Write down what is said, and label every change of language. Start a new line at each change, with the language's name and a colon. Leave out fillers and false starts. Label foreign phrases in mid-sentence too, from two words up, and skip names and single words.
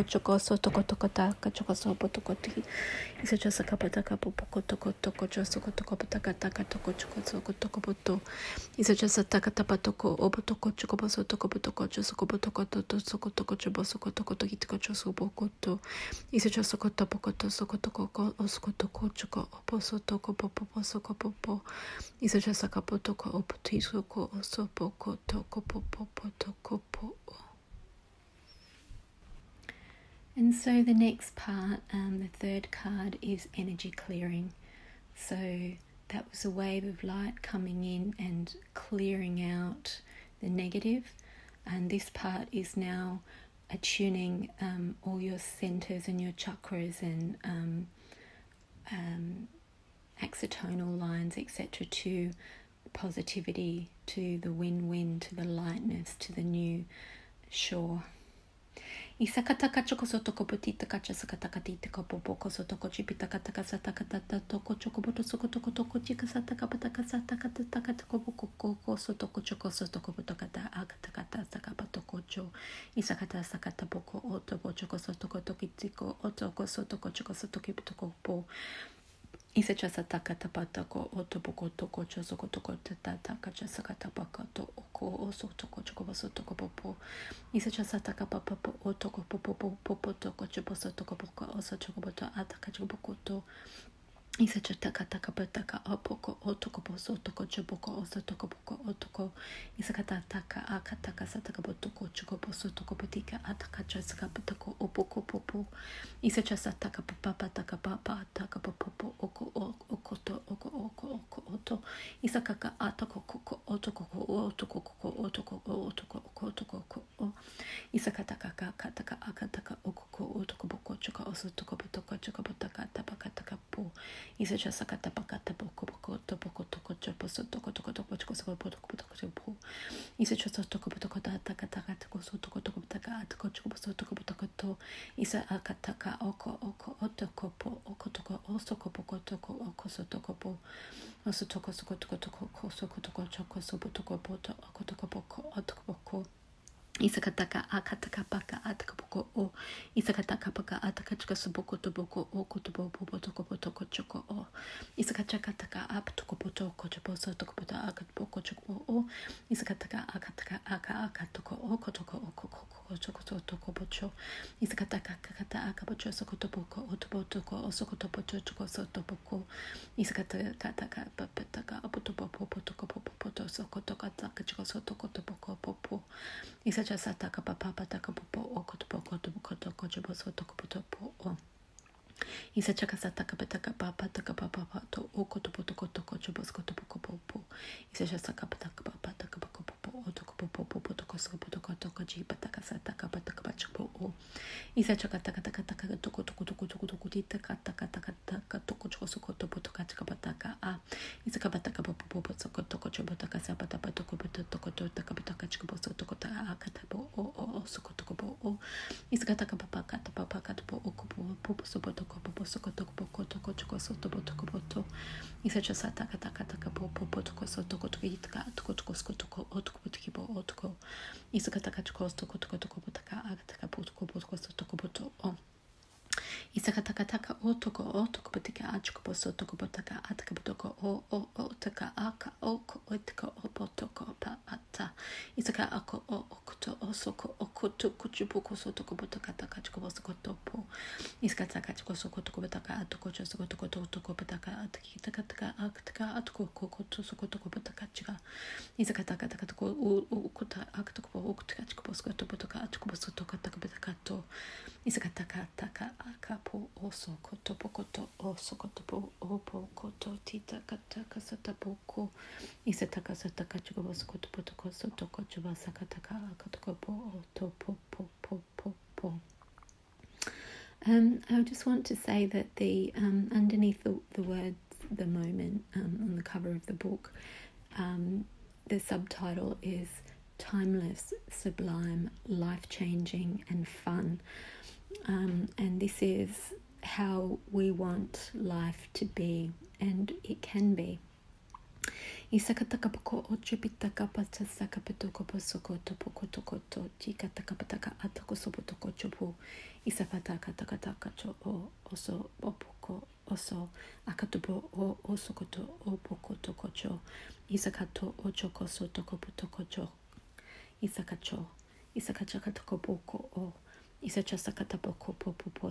English: chokosotoko tokota chokosopoto isachasakapataka popoko toko toko chosokotoko pataka taka toko chokosotoko poto isachasataka patapatoko obotoko chokobosotoko botoko chosokobotoko toto sokotoko chobosokotoko tokitoko chosobokoto isecho sokoto bokoto sokotoko osokotoko choko oposotoko poposoko popo isecho sakapotoko opotisoko osobokotoko popopotoko po. And so the next part, the third card, is energy clearing. So that was a wave of light coming in and clearing out the negative. And this part is now attuning all your centers and your chakras and axonal lines, etc., to positivity, to the win-win, to the lightness, to the new shore. Isakataka chokosotoko potitaka chasakatakatita kopopoko sotoko chipitakataka satakatata toko chokoboto sokotoko toko chikasataka pataka satakataka tokopoko sotoko chokosotoko potokata akatakata sakapatokocho isakata sakatapoko otobo chokosotoko tokitiko otoko sotoko chokosotoki potokopo Isachasataka tapatako otopoko toko chosokotoko tataka chasakatapaka to oko osotoko chokobosotoko popo Isachasataka papapo otoko popo popo toko chobosotoko poko osochokoboto ataka chobokoto Isachataka takapataka opoko otoko posotoko choboko osotoko poko otoko Isakataka akataka satakabotoko chokobosotoko potika ataka chasakapatako opoko popo Isachasataka papataka papa taka popo oko okoto oko oto Isakaka atako koko otoko Isakataka kataka akataka oko otoko boko choka osotoko potoko chokobotaka tapakataka po Isacha sakata pakata boko boko topoko toko chopo sotoko toko toko choko soko potoko potoko chopo Isacha sotoko potoko taka taka toko sotoko toko taka atoko chopo sotoko potoko to Isa akataka oko otoko po oko toko osoko poko toko oko sotoko po osotoko soko toko toko soko toko choko sopo toko poto oko toko poko otoko poko Isakataka akataka paka ataka poko o Isakataka paka ataka chika soboko toboko o kotobo popo toko potoko choko o Isakachakataka ap toko potoko chopo so toko poto akatoko choko o Isakataka akataka akatoko o kotoko o koko choko toko pocho Isakataka akata akapocho sokotoboko otobotoko o sokotopocho choko sotoboko Isakataka papataka apotobo popo toko popo poto sokotoka taka choko sotoko toboko popo Isachasataka papataka popo okotopoko toboko chobo sotoko potopo o Isachakasataka pataka papataka papato okotopotoko toko chobo skotopoko popo Isachasaka pataka papataka popo otoko popo toko skopotoko toko jipataka sataka pataka pachopo o Isachakataka taka toko titaka taka toko choko sokotopo toka pataka a Isakapataka popo sokotoko chobo taka sapatapa toko toko taka pataka chobo sotoko taka akatabo o sokotoko o Isakataka papakata po okopo popo sopotoko popo sokotoko poko toko choko sotopo toko poto Isachasataka taka popo toko sotoko toko toko toko skotoko otoko potikibo otoko Isakataka choko toko potaka akataka potoko sotoko poto o Isakataka otoko potika achoko posotoko potaka ataka potoko o taka aka oko otaka opotoko pa ata Isaka ako okoto osoko okoto kuchupoko sotoko potaka taka choko posoko po Isakataka choko sokotoko potaka atoko chosoko toko potaka ataka ataka atoko kokoto sokotoko potaka chika Isakataka taka toko ukota akatoko okotaka choko posoko potaka atoko posotoko taka potaka to Isakataka taka akapo osokoto pokoto osokoto opokoto titakataka satapoko Isataka sataka chuko sokoto potoko sotoko chuba sakataka akatoko po topo po. I just want to say that the underneath the words the moment on the cover of the book, the subtitle is timeless, sublime, life-changing and fun. And this is how we want life to be, and it can be. Isakatakapoko ochupitaka sakapitoko sokoto pokotokoto chikatakapataka atoko chopo isapataka takataka cho o oso opoko oso akatopo o osokoto o pokotokocho isakato ochoko sotokopotokocho isakacho isakachakatokopoko o isachasakatapoko popo